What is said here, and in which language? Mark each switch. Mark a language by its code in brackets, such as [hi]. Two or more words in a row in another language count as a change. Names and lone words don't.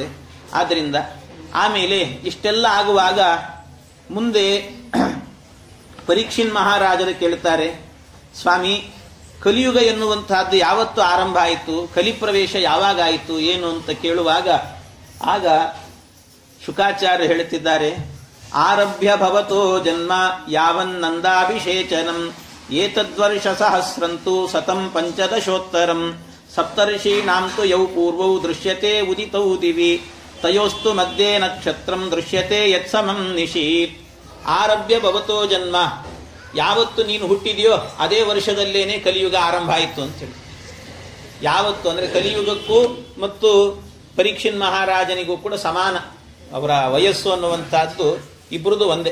[kn] ಆದ್ರಿಂದ ಆಮೇಲೆ ಇಷ್ಟೆಲ್ಲ ಆಗುವಾಗ ಮುಂದೆ ಪರೀಕ್ಷಿನ್ ಮಹಾರಾಜರು ಕೇಳ್ತಾರೆ, ಸ್ವಾಮಿ ಕಲಿಯುಗ ಎನ್ನುವಂತಹದ್ದು ಯಾವತ್ತು ಆರಂಭ ಆಯಿತು, ಕಲಿಪ್ರವೇಶ ಯಾವಾಗ ಆಯಿತು ಏನು ಅಂತ ಕೇಳುವಾಗ ಆಗ ಶುಕಾಚಾರ್ಯ ಹೇಳುತ್ತಿದ್ದಾರೆ, [sa] ಆರಭ್ಯ ಭವತೋ ಜನ್ಮ ಯಾವನ್ನಂದಾಭಿಷೇಚನಂ ಏತದ್ವರ್ಷ ಸಹಸ್ರಂತು ಸತಂ ಪಂಚದಶೋತ್ತರಂ ಸಪ್ತರ್ಷೀಣಾಂ ತು ಯೌ ಪೂರ್ವೌ ದೃಶ್ಯತೆ ಉದಿತೌ ದಿವಿ ತಯೋಸ್ತು ಮಧ್ಯೆ ನಕ್ಷತ್ರಂ ದೃಶ್ಯತೆ ಯತ್ಸಮಂ ನಿಶೀತ್. ಆರಭ್ಯ ಭವತೋ ಜನ್ಮ, [kn] ಯಾವತ್ತು ನೀನು ಹುಟ್ಟಿದೆಯೋ ಅದೇ ವರ್ಷದಲ್ಲೇನೆ ಕಲಿಯುಗ ಆರಂಭ ಆಯಿತು ಅಂತೇಳಿ. ಯಾವತ್ತು ಅಂದ್ರೆ ಕಲಿಯುಗಕ್ಕೂ ಮತ್ತು ಪರೀಕ್ಷಿನ್ ಮಹಾರಾಜನಿಗೂ ಕೂಡ ಸಮಾನ, ಅವರ ವಯಸ್ಸು ಅನ್ನುವಂತಹದ್ದು ಇಬ್ಬರದು ಒಂದೇ.